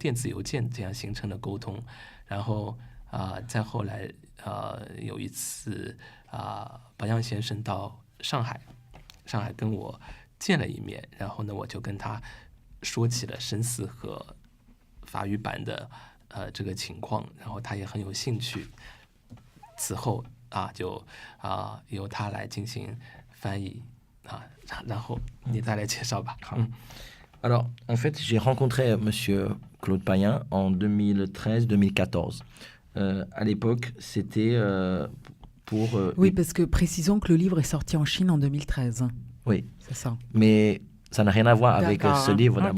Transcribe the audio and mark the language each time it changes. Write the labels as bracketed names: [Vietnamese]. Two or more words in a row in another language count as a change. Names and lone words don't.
[Chinese] 电子邮件这样形成的沟通，然后再后来有一次白杨先生到上海跟我见了一面，然后呢我就跟他说起了生死和法语版的这个情况，然后他也很有兴趣，此后就由他来进行翻译然后你再来介绍吧。 [French] Alors, en fait, j'ai rencontré Monsieur Claude Payen en 2013-2014. À l'époque, c'était pour... Oui, parce que précisons que le livre est sorti en Chine en 2013. Oui. C'est ça. Mais ça n'a rien à voir avec ce livre d'abord,